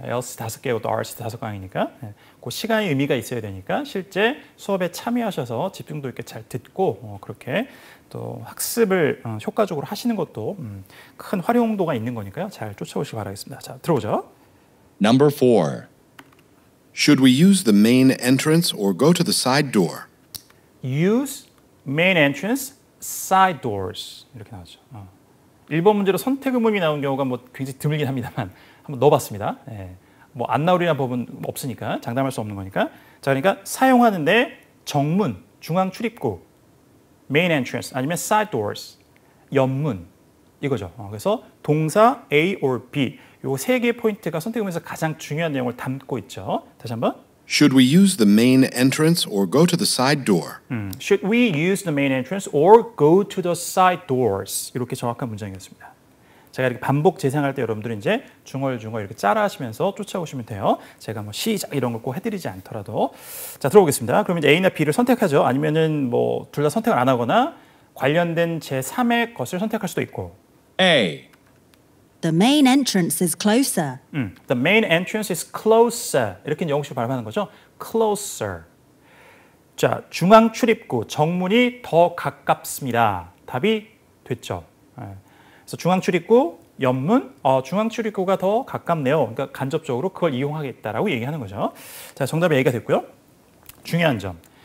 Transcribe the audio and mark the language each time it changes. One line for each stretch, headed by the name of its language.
Korean: LC 5개고 또 RC 5강이니까 그 시간이 의미가 있어야 되니까 실제 수업에 참여하셔서 집중도 있게 잘 듣고 그렇게 또 학습을 효과적으로 하시는 것도 큰 활용도가 있는 거니까요. 잘 쫓아오시기 바라겠습니다. 자, 들어오죠.
English: Number 4. Should we use the main entrance or go to the side door? Use main entrance, side doors
Korean: 이렇게 나오죠. 1번 문제로 선택 의문이 나온 경우가 뭐 굉장히 드물긴 합니다만 한번 넣어봤습니다. 뭐 안 나오리라는 법은 없으니까 장담할 수 없는 거니까. 자, 그러니까 사용하는데 정문, 중앙 출입구, main entrance 아니면 side doors, 옆문 이거죠. 그래서 동사 A or B 요 세 개의 포인트가 선택 의문에서 가장 중요한 내용을 담고 있죠. 다시 한번.
English: Should we use the main entrance or go to the side door? Should we use the main entrance or go to the side doors?
Korean: 이렇게 정확한 문장이었습니다. 제가 이렇게 반복 재생할 때 여러분들은 이제 중얼중얼 이렇게 짜라 하시면서 쫓아오시면 돼요. 제가 뭐 시작 이런 걸 꼭 해드리지 않더라도. 자, 들어오겠습니다. 그러면 이제 A나 B를 선택하죠. 아니면은 뭐 둘 다 선택을 안 하거나 관련된 제3의 것을 선택할 수도 있고.
English: A. The main entrance is closer. The main entrance is closer.
Korean: 이렇게 영국식 발음하는 거죠.
English: Closer.
Korean: 자, 중앙 출입구, 정문이 더 가깝습니다. 답이 됐죠. 그래서 중앙 출입구, 옆문, 중앙 출입구가 더 가깝네요. 그러니까 간접적으로 그걸 이용하겠다라고 얘기하는 거죠. 자, 정답이 A가 됐고요. 중요한 점.